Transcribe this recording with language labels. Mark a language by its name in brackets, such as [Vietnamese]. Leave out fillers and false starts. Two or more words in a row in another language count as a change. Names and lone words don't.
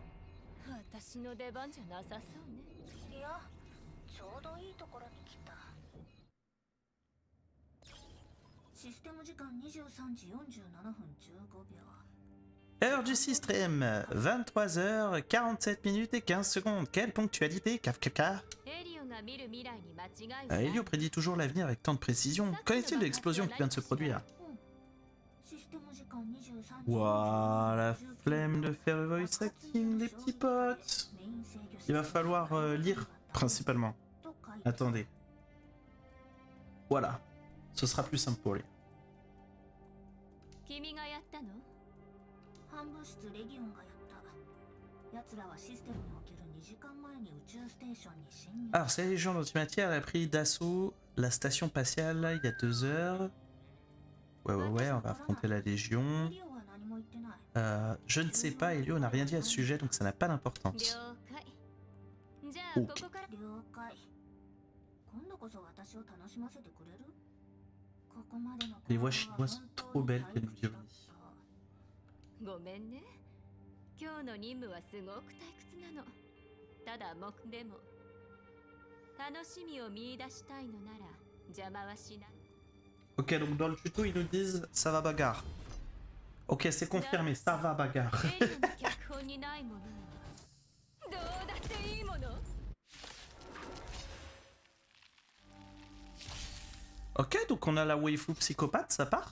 [Japanese] 私の出番じゃなさそうね。いや、ちょうどいいところに来た。システム時間23時47分15秒。 [French] Heure du système, 23h47 minutes et 15 secondes. Quelle ponctualité, Kafka? Elio prédit toujours l'avenir avec tant de précision. Qu'en est-il de l'explosion qui vient de se produire? Ouah, la flemme de faire le [English] voice acting, [French] les petits potes. Il va falloir lire, principalement. Attendez. Voilà. Ce sera plus simple pour lire. [Japanese] 半物質レギオンがやった。奴らはシステムにおける2時間前に宇宙ステーションに侵入。 [French] Alors, c'est la Légion d'Antimatière, elle a pris d'assaut la station spatiale il y a 2 heures. Ouais, on va affronter la Légion. Je ne sais pas, Elio n'a rien dit à ce sujet, donc ça n'a pas d'importance. Ok. Les voix chinoises sont trop belles qu'elles nous ironient. [Japanese] ごめんね。今日の任務はすごく退屈なの。ただでも楽しみを見出したいのなら邪魔はしない。 [French] Ok, donc dans le tuto, ils nous disent ça va bagarre. Ok, c'est confirmé, ça va bagarre. Ok, donc on a la waifu psychopathe, ça part.